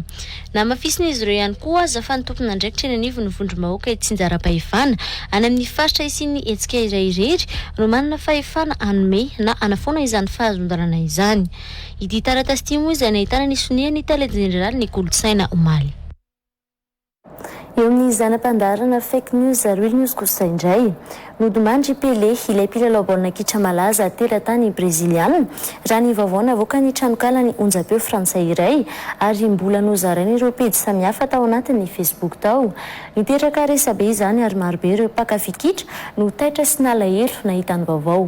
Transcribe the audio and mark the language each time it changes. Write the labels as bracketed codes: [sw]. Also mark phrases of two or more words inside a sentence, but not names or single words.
[mg] Namafisin'izy ireo ihany koa aza fa ny tompona andraikitra eny anivon'ny vondrom-bahoaka itsinjara-pahefana any amin'ny faritra isian'ny hetsika iray irery no manana fahefana anome na anafoana izany fahazondalana izany. Ity taratasy ity moa izay nahitana ny sonehany tale general ny kolotsaina omaly. Eo amin'ny zanam-pandarana [en] fake news real news [mg] kosa indray nodimandry Pelé ilay mpilalao baolina kitra malaza teratany breziliana raha ny vaovao navoaka ny tranokala ny onjapeo frantsay iray ary mbola nozarainy ireo pejy samihafa tao anatin'ny Facebook tao. Niteraka resabe izany ary marobe ireo mpakafy kitra no taitra sy nalahelo nahitany vaovao.